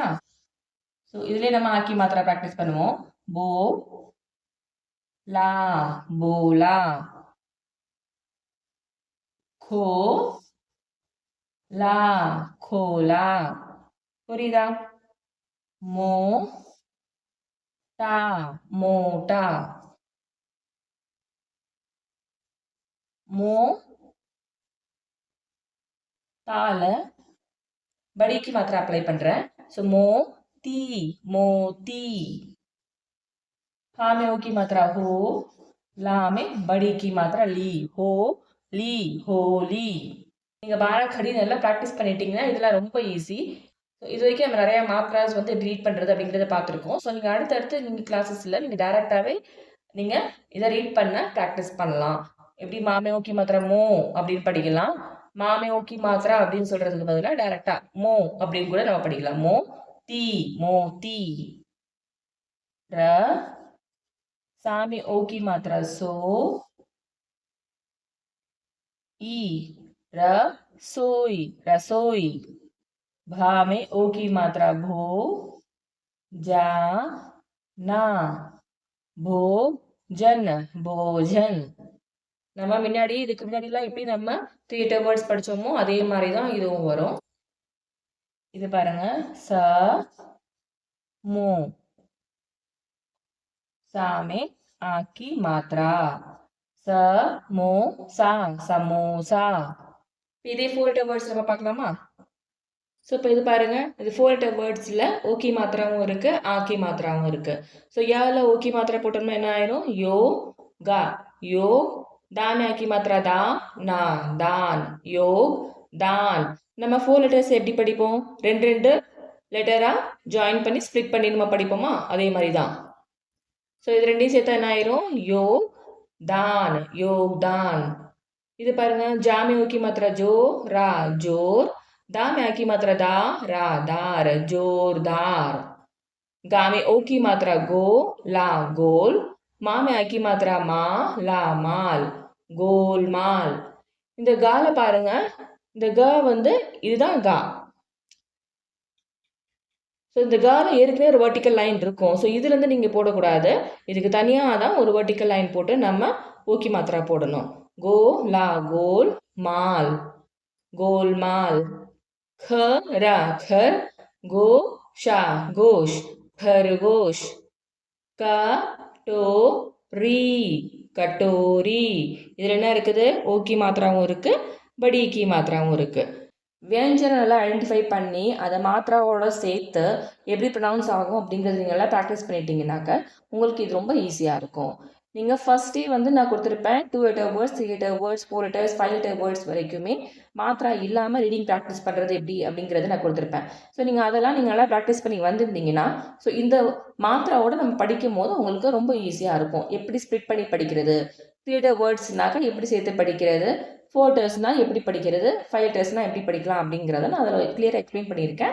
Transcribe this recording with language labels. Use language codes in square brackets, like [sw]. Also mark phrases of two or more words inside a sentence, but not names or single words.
[ta] ஸோ இதுலயே நம்ம ஆக்கி மாத்திரா ப்ராக்டிஸ் பண்ணுவோம் போ லா போலா கோ லா கோலா. புரியுதா மோ டா மோட்டா மோ தால [hi] बड़ी मात्रा [ta] अप्लाई பண்றேன். [hi] सो मो ती मोती. हा में ओ की मात्रा हो ला में बड़ी की मात्रा ली हो ली होली. [ta] நீங்க பாரா கடி நல்லா பிராக்டிஸ் பண்ணிட்டீங்கன்னா இதெல்லாம் ரொம்ப ஈஸி. இது வரைக்கும் நம்ம நிறைய மாத்ராஸ் வந்து ரீட் பண்றது அப்படிங்கறத பார்த்துருக்கோம். ஸோ நீங்க அடுத்தடுத்து நீங்க கிளாஸஸ்ல நீங்க டைரக்டாவே நீங்க இதை ரீட் பண்ண பிராக்டிஸ் பண்ணலாம். எப்படி மாமே ஓகே மாத்திரா மோ அப்படின்னு படிக்கலாம். மாமே ஓகி மாத்ரா அப்படின்னு சொல்றதுக்கு பதிலா டைரக்டா மோ அப்படின்னு கூட நம்ம படிக்கலாம். மோ தி மோ தி. ர சாமி ஓகி மாத்ரா சோ [hi] ई र सोई रसोई. भा में ओ की मात्रा भो जा ना भोजन भोजन. [ta] நம்ம முன்னாடி இதுக்கு முன்னாடிலாம் எப்படி நம்ம 3 [en] letter words [ta] படிச்சோமோ அதே மாதிரி தான் இதுவும் வரும். இது பாருங்க ச மோ சாமே ஆக்கி மாத்ரா [hi] स मो सा समोसा. [ta] இதே 4 [en] letter words [ta] நம்ம பார்க்கலாமா. ஸோ இப்போ இது பாருங்க இது 4 [en] letter wordsல [ta] ஓகி மாத்திராவும் இருக்கு ஆக்கி மாத்திராவும் இருக்கு. ஸோ யால ஓகி மாத்திரா போட்டோம்னா என்ன ஆயிரும் யோ கா யோ. தான் ஆக்கி மாத்திரா தா நா தான் யோக் தான். நம்ம 4 letters எப்படி படிப்போம் ரெண்டு ரெண்டு லெட்டரா ஜாயின் பண்ணி ஸ்ப்ளிட் பண்ணி நம்ம படிப்போமா அதே மாதிரி தான். ஸோ இது ரெண்டையும் சேர்த்தா என்ன ஆயிரும் யோ [hi] दान योगदान. இது பாருங்க ஜா में ओ की मात्रा जो रा जोर. दा में आ की मात्रा दा रा दार जोरदार. गा में ओ की मात्रा गो ला गोल. मा में आ की मात्रा मा ला माल गोलमाल. [ta] இந்த கால பாருங்க இந்த க வந்து இதுதான் கா. ஸோ இந்த கால ஏற்கனவே ஒரு [en] vertical line [ta] இருக்கும். ஸோ இதுலேருந்து நீங்கள் போடக்கூடாது. இதுக்கு தனியாக தான் ஒரு [en] vertical line [ta] போட்டு நம்ம ஓகி மாத்திரா போடணும். [hi] गो ला गोल माल गोलमाल. ख रा खर गो शा गोश खरगोश. का टो [ta] ரி கட்டோரி. இதில் என்ன இருக்குது? ஓகி மாத்திராவும் இருக்குது, படீக்கி மாத்திராவும் இருக்குது. வியஞ்சனம் நல்லா ஐடென்டிஃபை பண்ணி அதை மாத்திராவோட சேர்த்து எப்படி ப்ரொனவுன்ஸ் ஆகும் அப்படிங்கிறது நீங்கள் எல்லாம் ப்ராக்டிஸ் பண்ணிட்டீங்கன்னாக்க உங்களுக்கு இது ரொம்ப ஈஸியாக இருக்கும். நீங்கள் ஃபஸ்ட்டே வந்து நான் கொடுத்துருப்பேன் 2 [en] letter words, [ta] 3 [en] letter words, [ta] 4 letters, 5 [en] letter words [ta] வரைக்குமே மாத்திரா இல்லாமல் ரீடிங் ப்ராக்டிஸ் பண்ணுறது எப்படி அப்படிங்கிறத நான் கொடுத்துருப்பேன். ஸோ நீங்கள் அதெல்லாம் நீங்கள் நல்லா ப்ராக்டிஸ் பண்ணி வந்திருந்தீங்கன்னா ஸோ இந்த மாத்திராவோட நம்ம படிக்கும் போது உங்களுக்கு ரொம்ப ஈஸியாக இருக்கும். எப்படி ஸ்ப்ளிட் பண்ணி படிக்கிறது, 3 [en] letter words [ta] எப்படி சேர்த்து படிக்கிறது, 4 letters எப்படி படிக்கிறது, 5 letters எப்படி படிக்கலாம் அப்படிங்கிறத நான் அதில் கிளியராக எக்ஸ்பிளைன் பண்ணியிருக்கேன்.